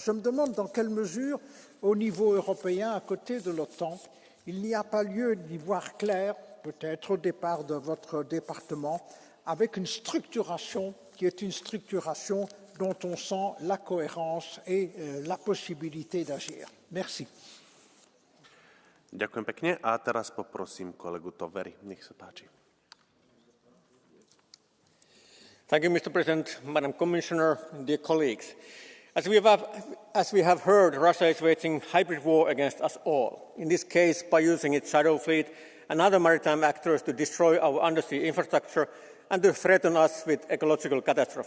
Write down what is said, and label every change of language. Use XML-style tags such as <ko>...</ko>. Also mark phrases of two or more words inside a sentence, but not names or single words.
<fr>Je me demande dans quelle mesure, au niveau européen, à côté de l'OTAN, il n'y a pas lieu d'y voir clair, peut-être au départ de votre département, avec une structuration qui est une structuration dont on sent la cohérence et la possibilité d'agir. Merci.</fr> <sk>Ďakujem pekne a teraz poprosím kolegu Toveri. Nech sa páči.</sk> <en>Thank you, Mr. President, Madam Commissioner, dear colleagues. As we have heard, Russia is waging hybrid war against us all, in this case by using its shadow fleet and other maritime actors to destroy our undersea infrastructure and to threaten us with ecological catastrophe.</en>